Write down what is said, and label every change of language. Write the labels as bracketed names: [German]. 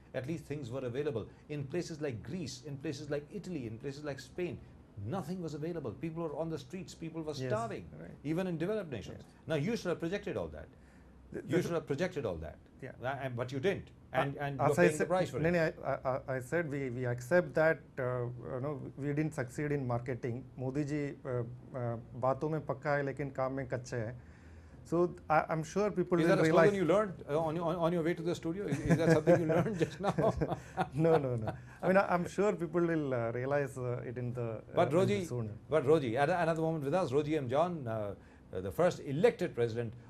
[English] At least things were available. In places like Greece, in places like Italy, in places like Spain, nothing was available. People were on the streets, people were starving, yes, even in developed nations. Yes. Now you should have projected all that. You should have projected all that, yeah, but you didn't, and you're paying the price for it. I said we accept that we didn't succeed in marketing. [Hindi] Modi ji बातों में पक्का है लेकिन काम में कच्चे है. [English] So I'm sure people will realize. Is that a slogan you learned on your way to the studio? Is that something you learned just now? No. I mean, I'm sure people will realize it in the soon. But Roji, at another moment with us, Roji M. John, the first elected president